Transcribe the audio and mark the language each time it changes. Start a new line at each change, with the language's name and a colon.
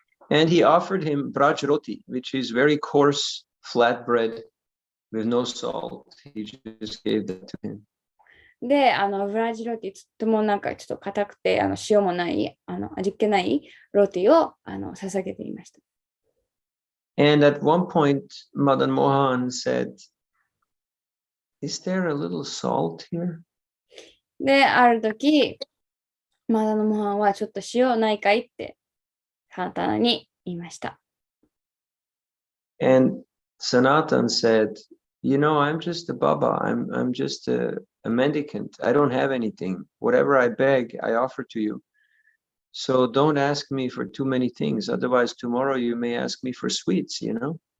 English: And he offered him brajroti, which is very coarse flat bread with no salt. He just gave that to him.
Japanese: で、ブラジロティ、とてもちょっと硬くて、塩もない、味っ気ないロティを捧げていました。
English: And at one point, Madan Mohan said, "Is there a little salt here?"
Japanese: で、ある時、マダナモハンはちょっと塩ないかいってサナタナに言いました。
English: And Sanatan said, "You know, I'm just a Baba. I'm just a mendicant. I don't have anything. Whatever I beg, I offer to you. So don't ask me for too many things. Otherwise, tomorrow you may ask me for sweets, you know?"